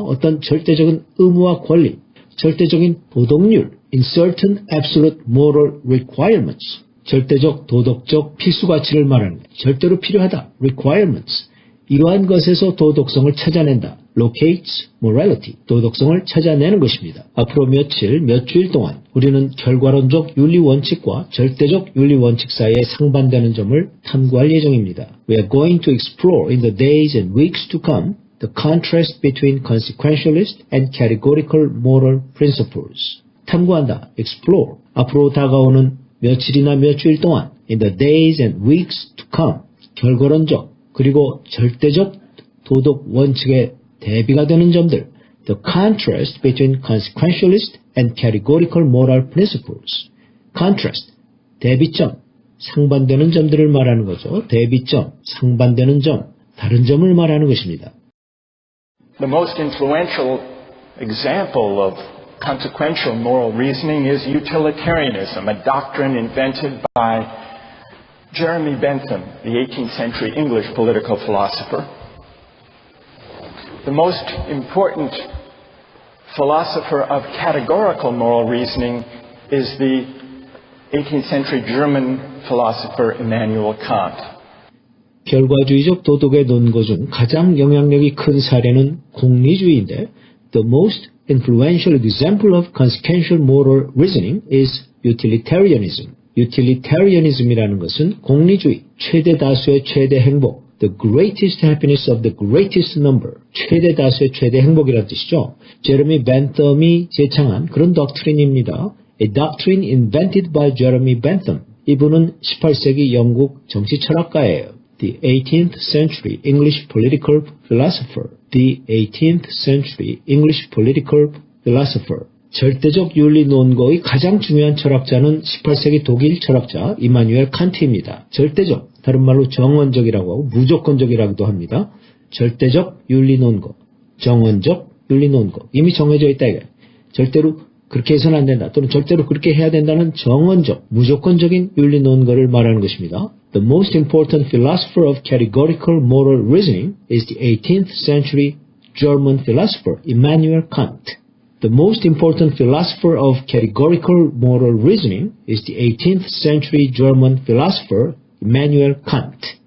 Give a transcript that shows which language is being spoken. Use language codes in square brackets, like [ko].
[ko] 어떤 절대적인 의무와 권리, 절대적인 도덕률, [en] in certain absolute moral requirements, [ko] 절대적 도덕적 필수가치를 말하는 것, 절대로 필요하다, requirements, 이러한 것에서 도덕성을 찾아낸다, locates morality, 도덕성을 찾아내는 것입니다. 앞으로 몇 주일 동안 우리는 결과론적 윤리원칙과 절대적 윤리원칙 사이에 상반되는 점을 탐구할 예정입니다. [en] We are going to explore in the days and weeks to come the contrast between consequentialist and categorical moral principles. 탐구한다, explore, [ko] 앞으로 다가오는 며칠이나 몇 주일 동안 [en] in the days and weeks to come, [ko] 결과론적 그리고 절대적 도덕 원칙의 대비가 되는 점들, [en] the contrast between consequentialist and categorical moral principles. [ko] contrast, 대비점, 상반되는 점들을 말하는 거죠. 대비점, 상반되는 점, 다른 점을 말하는 것입니다. [en] The most influential example of consequential moral reasoning is utilitarianism, a doctrine invented by Jeremy Bentham, the 18th century English political philosopher. The most important philosopher of categorical moral reasoning is the 18th century German philosopher Immanuel Kant. [ko] 결과주의적 도덕의 논거 중 가장 영향력이 큰 사례는 공리주의인데, [en] the most influential example of consequential moral reasoning is utilitarianism. [ko] utilitarianism이라는 것은 공리주의, 최대 다수의 최대 행복, [en] the greatest happiness of the greatest number, [ko] 최대 다수의 최대 행복이라는 뜻이죠. 제레미 벤텀이 제창한 그런 덕트린입니다. [en] A doctrine invented by Jeremy Bentham. [ko] 이분은 18세기 영국 정치 철학가예요. [en] The 18th century English political philosopher. The 18th century English political philosopher. [ko] 절대적 윤리 논거의 가장 중요한 철학자는 18세기 독일 철학자 이마누엘 칸트입니다. 절대적, 다른 말로 정언적이라고 하고 무조건적이라고도 합니다. 절대적 윤리 논거, 정언적 윤리 논거, 이미 정해져 있다 이거예요. 절대로 그렇게 해서는 안 된다, 또는 절대로 그렇게 해야 된다는 정언적, 무조건적인 윤리 논거를 말하는 것입니다. [en] The most important philosopher of categorical moral reasoning is the 18th century German philosopher Immanuel Kant. The most important philosopher of categorical moral reasoning is the 18th century German philosopher Immanuel Kant.